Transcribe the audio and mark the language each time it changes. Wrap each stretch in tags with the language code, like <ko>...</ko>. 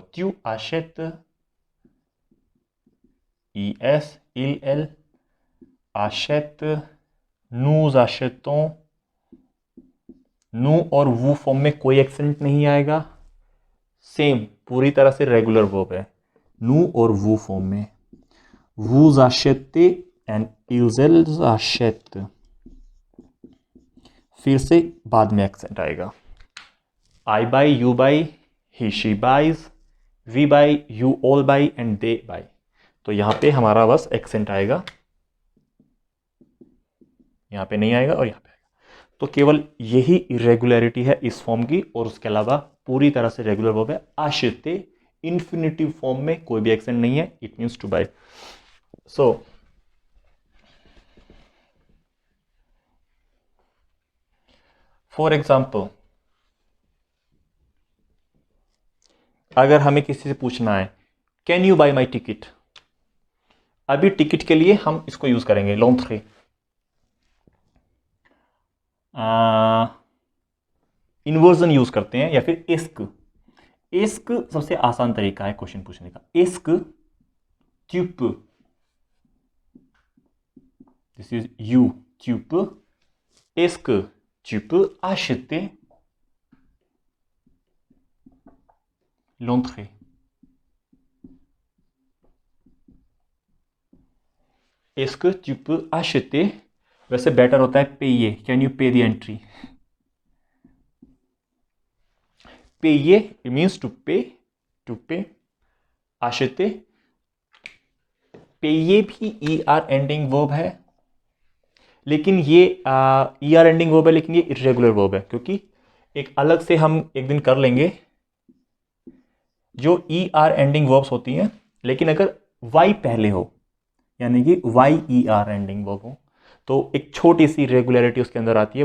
<fr>tu achètes, es, il, elle achète, nous achetons, nous</fr> <hi>और vous form में कोई accent नहीं आएगा, सेम पूरी तरह से रेगुलर वर्ब है, nous और vous फॉर्म में।</hi> <fr>vous achetez</fr> <hi>and</hi> <fr>ils achètent,</fr> <hi>फिर से बाद में एक्सेंट आएगा।</hi> <en>I buy, you buy, he she buys, we buy, you all buy and they buy।</en> <hi>तो यहां पे हमारा बस एक्सेंट आएगा, यहां पे नहीं आएगा और यहां पे आएगा। तो केवल यही इरेगुलरिटी है इस फॉर्म की, और उसके अलावा पूरी तरह से रेगुलर वर्ब है। acheter इंफिनिटिव फॉर्म में कोई भी एक्सेंट नहीं है,</hi> <en>It means to buy.</en> <hi>So for example, अगर हमें किसी से पूछना है</hi> <en>can you buy my ticket,</en> <hi>अभी टिकट के लिए हम इसको यूज करेंगे l'entrée। इन्वर्जन यूज करते हैं, या फिर इस्क। इस्क सबसे आसान तरीका है क्वेश्चन पूछने का।</hi> <fr>इस्क tu peux,</fr> <en>this is you,</en> <fr>tu peux, est-ce que tu peux acheter l'entrée। est-ce que tu peux acheter,</fr> <hi>वैसे बेटर होता है</hi> <fr>payer,</fr> <en>Can you pay the entry.</en> <hi>payer it means to pay, acheter, payer भी er ending verb है, लेकिन ये er ending verb है, लेकिन ये इरेगुलर वर्ब है, क्योंकि एक अलग से हम एक दिन कर लेंगे जो er एंडिंग वर्ब्स होती हैं, लेकिन अगर y पहले हो, यानी कि er एंडिंग वर्ब हो, तो एक छोटी सी रेगुलरिटी उसके अंदर आती है।</hi>